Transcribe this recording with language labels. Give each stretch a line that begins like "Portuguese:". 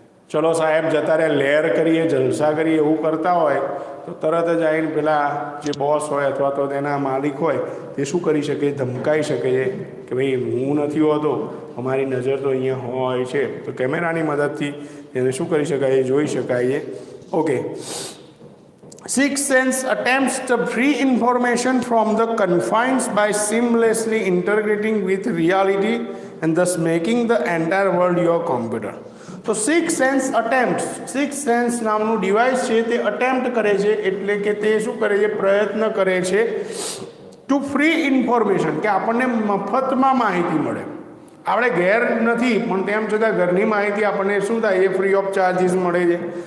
Gujarati: ચલો સાહેબ જતા રહે, લહેર કરીએ, જલસા કરીએ એવું કરતા હોય તો તરત જ આવીને પેલા જે બોસ હોય અથવા તો તેના માલિક હોય તે શું કરી શકે, ધમકાઈ શકે છે કે ભાઈ હું નથી હોતો, અમારી નજર તો અહીંયા હોય છે. તો કેમેરાની મદદથી તેને શું કરી શકાય, જોઈ શકાય. Okay,
English: Sixth sense attempts the free information from the confines by seamlessly integrating with reality and thus making the entire world your computer.
Gujarati: તો six sense attempt, six sense નામનું ડિવાઇસ છે તે અટેમ્પ્ટ કરે છે, એટલે કે તે શું કરે છે, પ્રયત્ન કરે છે
English: to free information,
Gujarati: કે આપણને મફતમાં માહિતી મળે. આપણે ઘેર નથી પણ તેમ છતાં ઘરની માહિતી આપણને શું થાય, એ ફ્રી ઓફ ચાર્જીસ મળે છે.